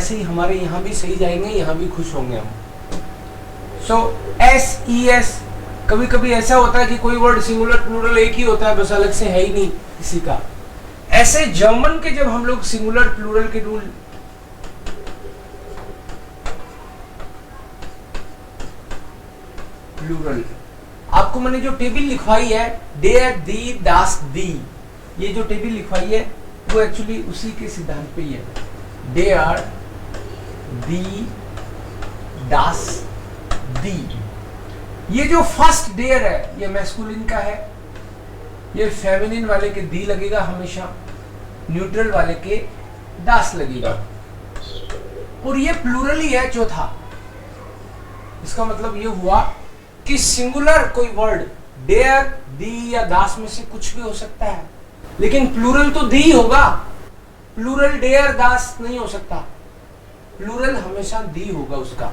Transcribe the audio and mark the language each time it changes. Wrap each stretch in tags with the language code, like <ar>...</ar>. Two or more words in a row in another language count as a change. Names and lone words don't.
<hi>ऐसे ही हमारे यहाँ भी सही जाएंगे, यहाँ भी खुश होंगे हम। सो SES, कभी कभी ऐसा होता है कि कोई</hi> <en>word singular plural</en> <hi>एक ही होता है, बस अलग से है ही नहीं किसी का। ऐसे जर्मन के जब हम लोग</hi> <en>singular plural</en> <hi>के रूल, प्लूरल आपको मैंने जो टेबल लिखवाई है</hi> <de>der die das die,</de> <hi>ये जो टेबल लिखवाई है वो एक्चुअली उसी के सिद्धांत पे ही है।</hi> <de>der die das die,</de> <hi>ये जो फर्स्ट देयर है ये मैस्कुलिन का है, ये फेमिनिन वाले के दी लगेगा हमेशा, न्यूट्रल वाले के दास लगेगा, और ये प्लूरल ही है चौथा। इसका मतलब ये हुआ कि सिंगुलर कोई वर्ड देयर, दी या दास में से कुछ भी हो सकता है, लेकिन प्लूरल तो दी होगा, प्लूरल देयर दास नहीं हो सकता, प्लूरल हमेशा दी होगा उसका।</hi>